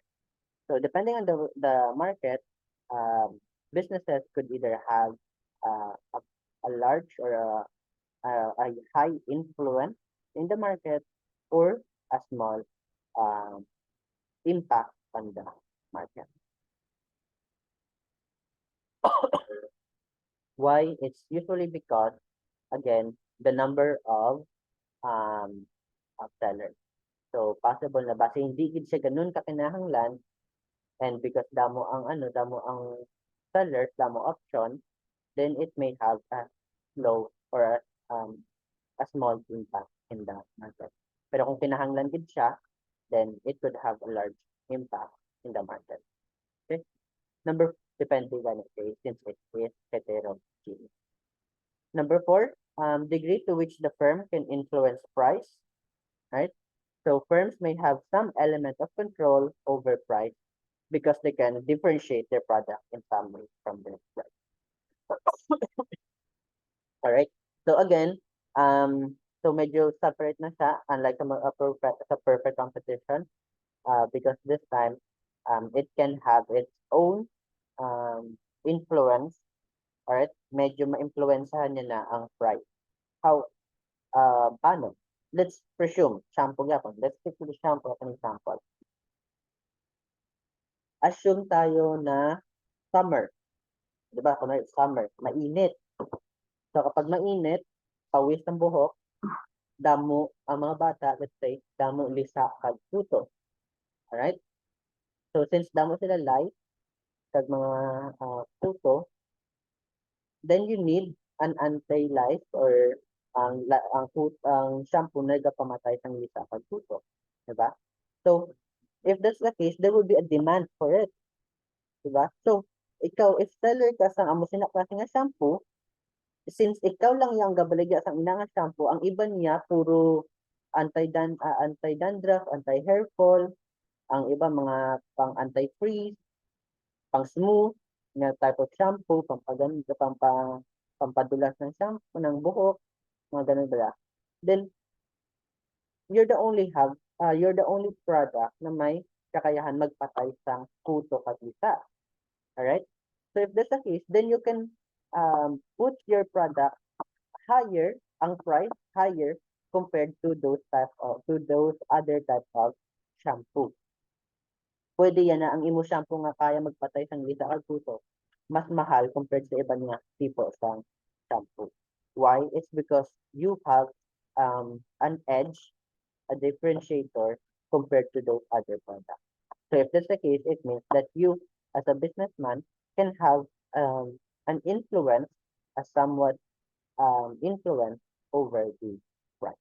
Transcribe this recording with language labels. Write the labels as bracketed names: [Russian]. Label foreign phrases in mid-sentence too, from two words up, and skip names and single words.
[English] So depending on the market, businesses could either have a large or a high influence in the market or a small um, impact on the market. Why? It's usually because, again, the number um, of sellers. So possible [Hiligaynon] na base hindi gid siya ganun kakinahanglan [English] and because [Hiligaynon] damo ang [English] sellers, damo option, then it may have a low or a small impact in the market. [Hiligaynon] Pero kung kinahanglan gid siya, [English] then it could have a large impact in the market. Okay? Depending on it since it is heterogeneous. Number 4, degree to which the firm can influence price, right? So firms may have some element of control over price because they can differentiate their product in some way from their price. All right. So again, so medyo separate [Hiligaynon] na siya [English] unlike sa perfect competition because this time it can have its own influence. All right. [Hiligaynon] Medyo ma-influencehan niya na ang price. [English] How paano? Let's presume shampoo yapon. Let's stick to the shampoo as an example. [Filipino] Assume tayo na summer. 'Di ba? Kunwari summer, mainit. So kapag mainit, pawis ng buhok, [Hiligaynon] damo ang mga bata, [English] let's say, [Hiligaynon] damo lisa kag puto. Alright? So since damo sila light kag mga puto, [English] then you need an anti-lice or [Hiligaynon] ang shampoo na nagapamatay sang lisa kag puto. 'Di ba? [English] So if that's the case, there will be a demand for it. [Filipino] 'Di ba? [Hiligaynon] So ikaw, [English] if seller [Hiligaynon] ka sang amo sina klase nga shampoo, since [Filipino] ikaw lang yung [Hiligaynon] gabaligya sa ina nga shampoo, ang iba niya puro anti-dandruff, anti-hair fall, ang iba mga pang anti-freeze, pang smooth na [English] type of shampoo, [Hiligaynon] pampaganda, pampadulas [Filipino] ng shampoo ng buhok, mga ganun ba. [English] Then you're the only have you're the only product [Hiligaynon] na may kakayahan magpatay sang kuto kabisa. [English] Alright? So if that's the case, then you can put your product higher, [Hiligaynon] ang price [English] higher compared to those other type of shampoo. [Hiligaynon] Pwede yan na ang imo shampoo nga kaya magpatay sang lisa kag kuto, mas mahal compared sa iba nga tipo sang shampoo. [English] Why? It's because you have an edge, a differentiator compared to those other products. So if that's the case, it means that you, as a businessman, can have an influence, a somewhat influence over the price.